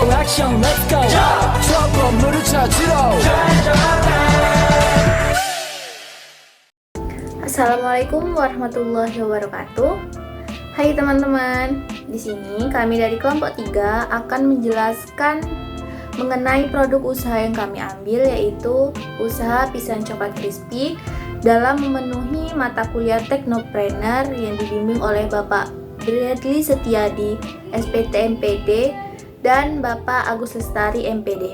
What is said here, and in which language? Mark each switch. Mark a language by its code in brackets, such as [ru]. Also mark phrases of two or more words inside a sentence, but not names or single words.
[en] action let's go [ko] 저 건물을 찾으러 [ar] السلام عليكم ورحمة الله وبركاته. [id] Hai teman-teman, di sini kami dari kelompok 3 akan menjelaskan mengenai produk usaha yang kami ambil, yaitu usaha pisang coklat crispy dalam memenuhi mata kuliah Teknopreneur yang dibimbing oleh Bapak Bradley Setiadi, SPT MPD, dan Bapak Agus Lestari MPD.